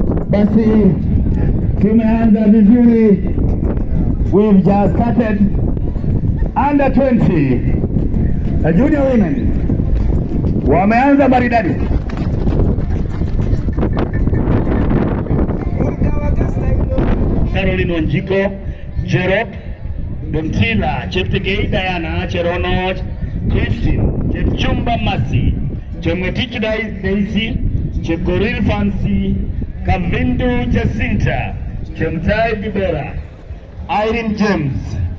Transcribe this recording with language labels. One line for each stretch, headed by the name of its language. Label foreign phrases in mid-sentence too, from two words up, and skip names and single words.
Swahili: Basi tumeanza vizuri.
English: We've just started. Under 20 junior women
Swahili: wameanza maridadi. Caroline Wanjiko, Jerop, Domtila, Cheptegei Diana, Cheronoj, Christine, Chepchumba Masi, Chemwetich Daisy, Chepkoril Fancy, Kavindu Jacinta, Chemtai Bibera, Irene James,